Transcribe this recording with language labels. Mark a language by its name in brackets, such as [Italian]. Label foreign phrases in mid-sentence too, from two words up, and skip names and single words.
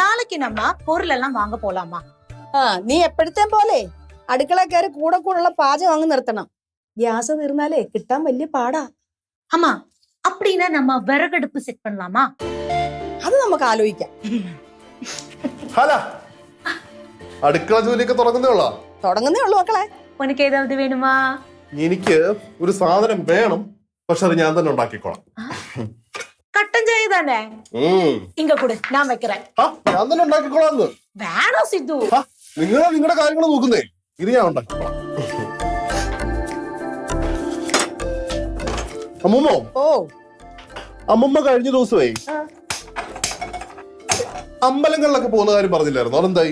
[Tamil] நாளைக்கு நம்ம பொருள் எல்லாம் வாங்க போலாமா? [Malayalam] നീ എപ്പോഴത്തെ പോലെ അടുക്കള കയറി കൂടെ കൂടുള്ള പാചകം അങ്ങ് നിർത്തണം. ഗ്യാസ് തീർന്നാലേ കിട്ടാൻ വലിയ പാടാ. [Tamil] ஆமா, அப்படின்னா நம்ம விறகடுப்பு செட் பண்ணலாமா? [Malayalam] അത് നമുക്ക് ആലോചിക്കാം. ഹല അടുക്കള ജോലിയൊക്കെ തുടങ്ങുന്നേ ഉള്ളൂ മക്കളെ. [Tamil] உனக்கு ஏதாவது வேணுமா? [Malayalam] എനിക്ക് ഒരു സാധനം വേണം, പക്ഷെ അത് ഞാൻ തന്നെ ഉണ്ടാക്കിക്കോളാം. [Tamil] கட்டன் சாய் தானே? இங்க கொடு, நான் வைக்கிறேன். [Malayalam] ഞാൻ തന്നെ ഉണ്ടാക്കിക്കോളാം. വേണോ സിദ്ധു? നിങ്ങളുടെ കാര്യങ്ങൾ നോക്കുന്നേ, ഇത് ഞാൻ ഉണ്ടാക്കിക്കോളാം. അമ്മൂമ്മോ, അമ്മൂമ്മ കഴിഞ്ഞ ദിവസമേ അമ്പലങ്ങളിലൊക്കെ പോകുന്ന കാര്യം പറഞ്ഞില്ലായിരുന്നു, അതെന്തായി?